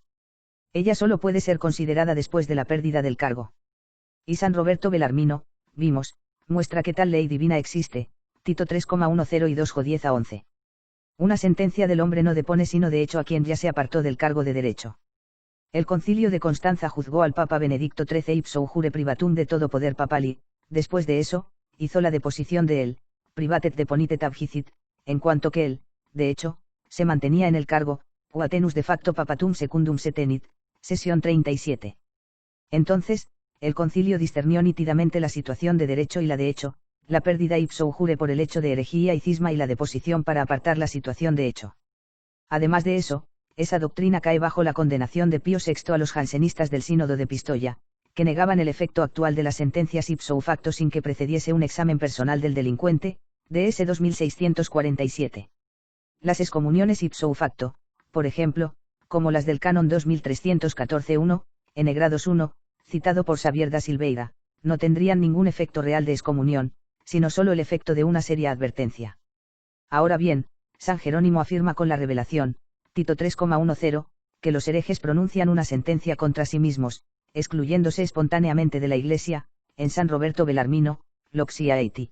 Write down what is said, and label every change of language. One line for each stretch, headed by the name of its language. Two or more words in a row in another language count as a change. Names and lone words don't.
Spanish: Ella solo puede ser considerada después de la pérdida del cargo. Y San Roberto Belarmino, vimos, muestra que tal ley divina existe, Tito 3,10 y 2,10-11. Una sentencia del hombre no depone sino de hecho a quien ya se apartó del cargo de derecho. El concilio de Constanza juzgó al Papa Benedicto XIII
Latin: ipso jure privatum
Spanish: de todo poder papal y, después de eso, hizo la deposición de él,
Latin: privatet deponitet abjicit,
Spanish: en cuanto que él, de hecho, se mantenía en el cargo,
Latin: quatenus de facto papatum secundum se tenit, sesión 37.
Spanish: Entonces, el concilio discernió nítidamente la situación de derecho y la de hecho, la pérdida
Latin: ipso jure
Spanish: por el hecho de herejía y cisma y la deposición para apartar la situación de hecho. Además de eso, esa doctrina cae bajo la condenación de Pío VI a los jansenistas del sínodo de Pistoia, que negaban el efecto actual de las sentencias
Latin: ipso facto
Spanish: sin que precediese un examen personal del delincuente, DS 2647. Las excomuniones
Latin: ipso facto,
Spanish: por ejemplo, como las del canon 2314-1, n-grados 1, citado por Xavier da Silveira, no tendrían ningún efecto real de excomunión, sino solo el efecto de una seria advertencia. Ahora bien, San Jerónimo afirma con la revelación, Tito 3,10, que los herejes pronuncian una sentencia contra sí mismos, excluyéndose espontáneamente de la Iglesia, en San Roberto Bellarmino, Loxia Eiti.